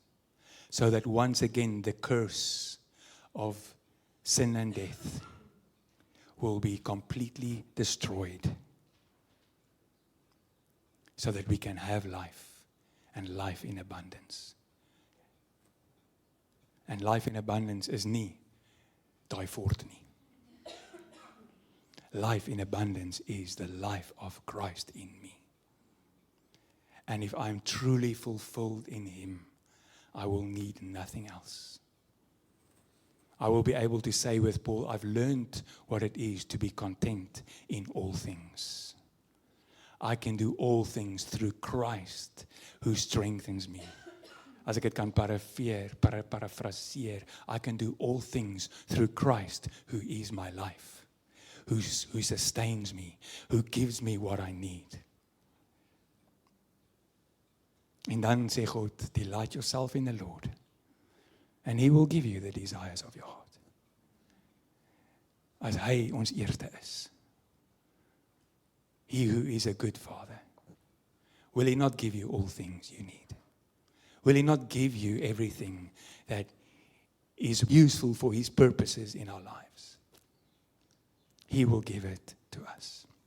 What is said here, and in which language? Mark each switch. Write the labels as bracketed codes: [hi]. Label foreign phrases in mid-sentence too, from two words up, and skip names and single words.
[en] So that once again the curse of sin and death will be completely destroyed. So that we can have life and life in abundance. And life in abundance is [af] nie daai voort nie. [en] Life in abundance is the life of Christ in me. And if I'm truly fulfilled in him, I will need nothing else. I will be able to say with Paul, I've learned what it is to be content in all things. I can do all things through Christ who strengthens me. [af] As ek dit kan parafraseer, [en] I can do all things through Christ who is my life, who sustains me, who gives me what I need. [af] En dan sê God, [en] delight yourself in the Lord, and he will give you the desires of your heart. [af] As hy ons eerste is. [en] He who is a good father, will he not give you all things you need? Will he not give you everything that is useful for his purposes in our lives? He will give it to us.